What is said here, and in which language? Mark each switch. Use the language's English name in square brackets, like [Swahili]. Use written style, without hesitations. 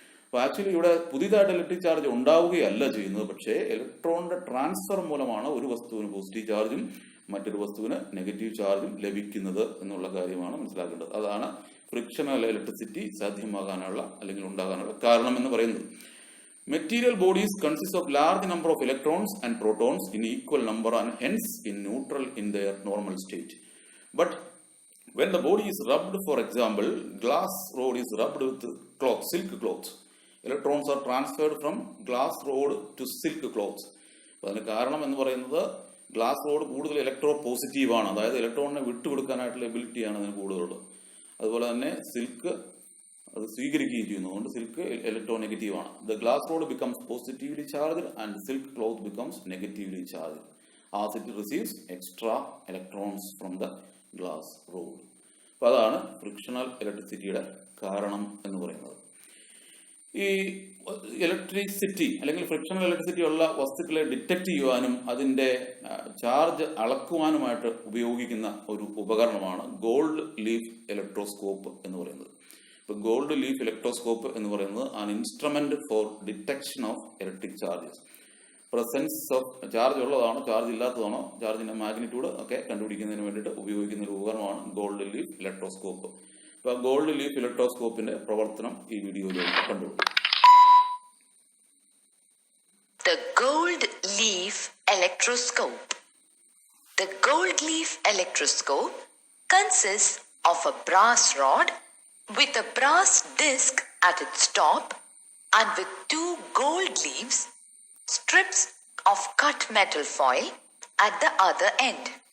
[Malayalam] അപ്പോൾ ആക്ച്വലി ഇവിടെ പുതിയതായിട്ട് ഇലക്ട്രിക് ചാർജ് ഉണ്ടാവുകയല്ല ചെയ്യുന്നത്, പക്ഷേ ഇലക്ട്രോണിന്റെ ട്രാൻസ്ഫർ മൂലമാണ് ഒരു വസ്തുവിന് പോസിറ്റീവ് ചാർജും മറ്റൊരു വസ്തുവിന് നെഗറ്റീവ് ചാർജും ലഭിക്കുന്നത് എന്നുള്ള കാര്യമാണ് മനസ്സിലാക്കേണ്ടത്. അതാണ് ഫ്രിക്ഷണൽ ഇലക്ട്രിസിറ്റി സാധ്യമാകാനുള്ള അല്ലെങ്കിൽ ഉണ്ടാകാനുള്ള കാരണം എന്ന് പറയുന്നത്. [English] Material bodies consist of large number of electrons and protons in equal number and hence in neutral in their normal state. But when the body is rubbed, for example, glass rod is rubbed with cloth, silk cloth. Electrons are transferred from glass rod to silk cloth. [Malayalam] അതിന് കാരണം എന്ന് പറയുന്നത് glass rod കൂടുതൽ electro positive ആണ്. അതായത് ഇലക്ട്രോണിനെ വിട്ടുകൊടുക്കാനായിട്ടുള്ള എബിലിറ്റിയാണ് അതിന് കൂടുതലുള്ളത്. അതുപോലെ തന്നെ സിൽക്ക് അത് സ്വീകരിക്കുകയും ചെയ്യുന്നു. അതുകൊണ്ട് സിൽക്ക് ഇലക്ട്രോ നെഗറ്റീവ് ആണ്. [English] The glass rod becomes positively charge and silk cloth becomes negatively charge as it receives extra electrons from the glass rod. [Malayalam] അപ്പോൾ അതാണ് ഫ്രിക്ഷണൽ ഇലക്ട്രിസിറ്റിയുടെ കാരണം എന്ന് പറയുന്നത്. ഈ ഇലക്ട്രിസിറ്റി അല്ലെങ്കിൽ ഫ്രിക്ഷണൽ ഇലക്ട്രിസിറ്റി ഉള്ള വസ്തുക്കളെ ഡിറ്റക്ട് ചെയ്യുവാനും അതിൻ്റെ ചാർജ് അളക്കുവാനുമായിട്ട് ഉപയോഗിക്കുന്ന ഒരു ഉപകരണമാണ് ഗോൾഡ് ലീഫ് ഇലക്ട്രോസ്കോപ്പ് എന്ന് പറയുന്നത്. ഇപ്പോൾ ഗോൾഡ് ലീഫ് ഇലക്ട്രോസ്കോപ്പ് എന്ന് പറയുന്നത് [English] An instrument for detection of electric charges. [Malayalam] Presence of charge ഉള്ളതാണോ ചാർജ് ഇല്ലാത്തതാണോ ചാർജിന്റെ മാഗ്നിറ്റ്യൂഡ് ഒക്കെ കണ്ടുപിടിക്കുന്നതിന് വേണ്ടിയിട്ട് ഉപയോഗിക്കുന്ന ഒരു ഉപകരണമാണ് ഗോൾഡ് ലീഫ് ഇലക്ട്രോസ്കോപ്പ്. ഇപ്പോൾ ഗോൾഡ് ലീഫ് ഇലക്ട്രോസ്കോപ്പിന്റെ പ്രവർത്തനം ഈ വീഡിയോയിലേക്ക് കണ്ടുപിടിക്കും. [English] The gold leaf electroscope. The gold leaf electroscope consists of a brass rod with a brass disc at its top and with 2 gold leaves, strips of cut metal foil at the other end.